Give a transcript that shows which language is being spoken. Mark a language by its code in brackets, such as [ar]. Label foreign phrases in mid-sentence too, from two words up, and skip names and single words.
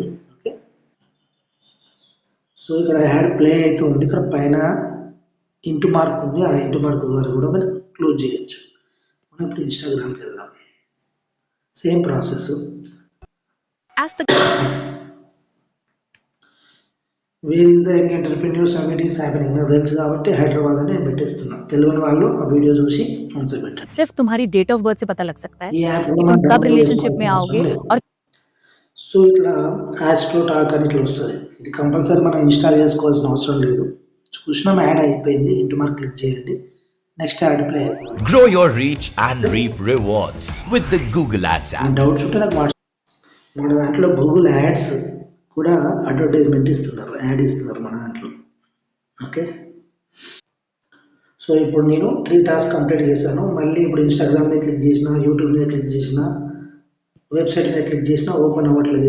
[te] ఓకే, సో ఇక్కడ [en] ad play [te] అవుతుంది, ఇక్కడ పైన [en] into mark [te] ఉంది, ఆ [en] into mark [te] ద్వారా కూడా మనం క్లోజ్ చేయొచ్చు. మనం ఇప్పుడు ఇన్స్టాగ్రామ్కి వెళ్దాం, [en] same process. where is the young entrepreneur summit is happening [te] నాకు తెలుసు కాబట్టి హైదరాబాద్ అని నేను పెట్టేస్తున్నా. తెలియని వాళ్ళు ఆ వీడియో చూసి ఆన్సర్ పెట్టండి. [hi] सिर्फ तुम्हारी [en] date of birth [hi] से पता लग सकता है [te] ఈ యాప్ [hi] कि तुम कब रिलेशनशिप में आओगे और [te] సో ఇట్లా [en] ads to talk [te] అని ఇట్లా వస్తుంది. ఇది కంపల్సరీ మనం ఇన్స్టాల్ చేసుకోవాల్సిన అవసరం లేదు. చూసినాం యాడ్ అయిపోయింది. [en] into mark click [te] చేయండి. [en] next ad play [te] అవుతుంది. [en] Grow your reach and reap rewards with the Google Ads app. [te] డౌట్స్ ఉంటే నాకు మన దాంట్లో గూగుల్ యాడ్స్ కూడా అడ్వర్టైజ్మెంట్ ఇస్తున్నారు, యాడ్ ఇస్తున్నారు మన దాంట్లో. ఓకే, సో ఇప్పుడు నేను 3 [en] task complete [te] చేశాను. మళ్ళీ ఇప్పుడు ఇన్స్టాగ్రామ్ మీద క్లిక్ చేసిన, యూట్యూబ్ మీద క్లిక్ చేసిన, వెబ్సైట్ మీద క్లిక్ చేసినా ఓపెన్ అవ్వట్లేదు.